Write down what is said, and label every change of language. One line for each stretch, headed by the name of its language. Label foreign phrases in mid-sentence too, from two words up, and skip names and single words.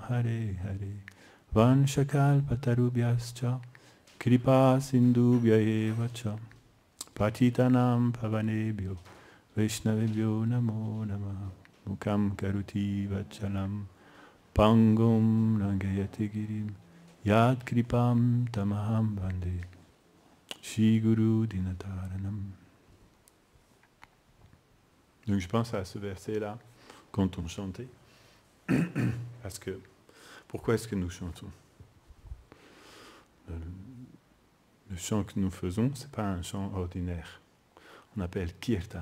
Sanskrit: Hare Hare Vanshakalpatarubhyascha Kripa Sindhubhya eva cha Patitanam Pavanebhyo Vaishnavebhyo Namo Namaha Mukam Karuti Vachalam Pangum Rangayati Girim Yad Kripam Tamaham Bande Shri Guru Dinataranam.
French: Donc je pense à ce verset-là quand on chantait. Parce que, pourquoi est-ce que nous chantons ? Le chant que nous faisons, ce n'est pas un chant ordinaire. On appelle kirtan.